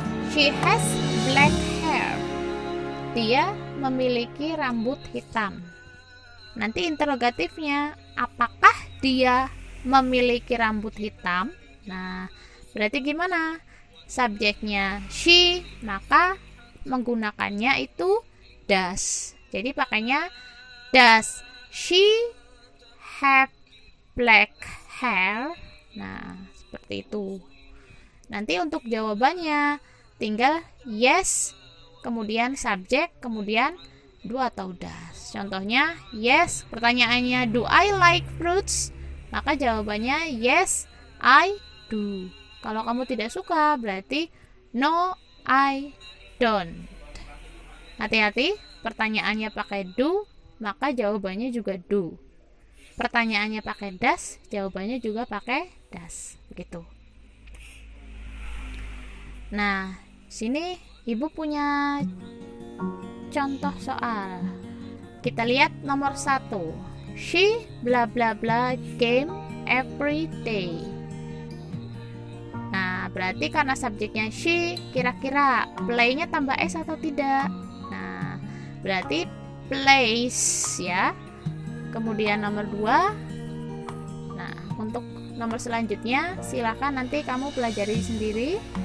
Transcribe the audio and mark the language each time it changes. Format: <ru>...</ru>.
<en>She has black hair.</en> <id>Dia memiliki rambut hitam. Nanti interrogatifnya, apakah dia memiliki rambut hitam? Nah, berarti gimana? Subjeknya she, maka menggunakannya itu does. Jadi pakainya</id> <en>does she have black hair?</en> <id>Nah, seperti itu. Nanti untuk jawabannya tinggal yes, kemudian subjek, kemudian do atau does. Contohnya yes, pertanyaannya</id> <en>do I like fruits?</en> <id>Maka jawabannya</id> <en>yes, I do.</en> <id>Kalau kamu tidak suka berarti</id> <en>no, I don't.</en> <id>Hati-hati, pertanyaannya pakai do, maka jawabannya juga do. pertanyaannya pakai does, jawabannya juga pakai does, begitu. Nah, sini Ibu punya contoh soal. Kita lihat nomor 1.</id> <en>She bla bla bla game every day.</en> <id>Nah, berarti karena subjeknya she, kira-kira play-nya tambah s atau tidak? Nah, berarti plays ya. Kemudian nomor 2. Nah, untuk nomor selanjutnya silakan nanti kamu pelajari sendiri.</id>